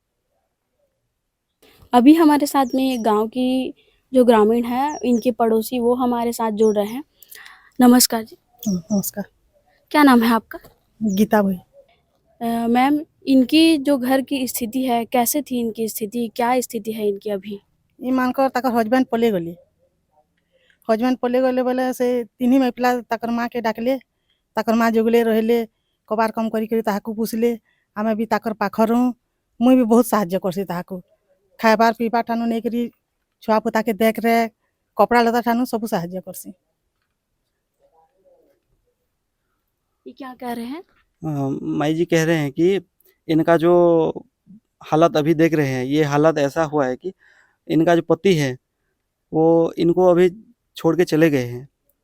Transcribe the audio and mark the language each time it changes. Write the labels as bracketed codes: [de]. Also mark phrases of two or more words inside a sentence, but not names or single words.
[hi] अभी हमारे साथ में एक गाँव की जो ग्रामीण है, इनके पड़ोसी वो हमारे साथ जुड़ रहे हैं। नमस्कार जी। नमस्कार। क्या नाम है आपका? गीता भाई। मैम इनकी जो घर की स्थिति है, कैसे थी इनकी स्थिति? क्या स्थिति है इनकी अभी? [or] ଇ ମାନଙ୍କର ତାଙ୍କର ହଜବେଣ୍ଡ ପଲେଇ ଗଲେ ବୋଲେ ସେ ତିନି ମାଇ ପିଲା ତାଙ୍କର ମାଆକେ ଡାକଲେ, ତାଙ୍କର ମାଆ ଯୋଗଲେ ରହିଲେ, କବାଟ କମ୍ କରିକରି ତାହାକୁ ପୁଷଲେ। ଆମେ ବି ତାଙ୍କର ପାଖରୁ ମୁଇଁ ବି ବହୁତ ସାହାଯ୍ୟ କରସି ତାହାକୁ, ଖାଇବାର୍ ପିଇବାର୍ ଠାନୁ ନେଇକରି ଛୁଆ ପୁତାକେ ଦେଖରେଖ, କପଡ଼ା ଲତା ଠାନୁ ସବୁ ସାହାଯ୍ୟ କରସି। [hi] ये क्या कह रहे हैं? माई जी कह रहे हैं कि इनका जो हालत अभी देख रहे हैं, ये हालत ऐसा हुआ है कि इनका जो पति है, वो इनको अभी छोड़ के चले गए हैं।